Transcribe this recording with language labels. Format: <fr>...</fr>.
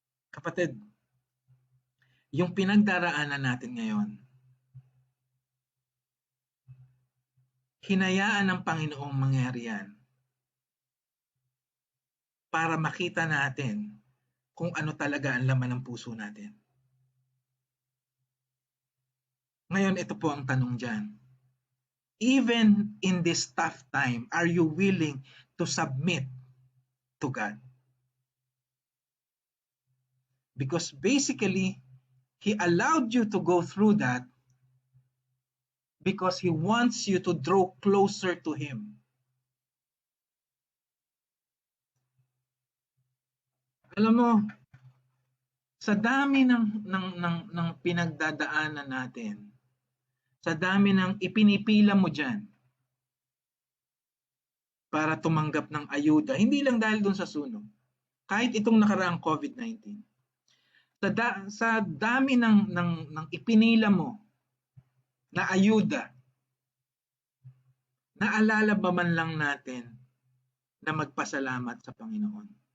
<tl>Kapatid, yung pinagdaraanan natin ngayon, hinayaan ng Panginoong mangyari yan para makita natin kung ano talaga ang laman ng puso natin. Ngayon, ito po ang tanong dyan.</tl> <en>Even in this tough time, are you willing to submit to God? Because basically, He allowed you to go through that because He wants you to draw closer to Him.</en> <tl>Alam mo, sa dami ng pinagdadaanan natin, sa dami ng ipinipila mo dyan para tumanggap ng ayuda, hindi lang dahil dun sa sunog, kahit itong nakaraang COVID-19, sa dami ng ipinila mo na ayuda, naalala ba man lang natin na magpasalamat sa Panginoon?</tl>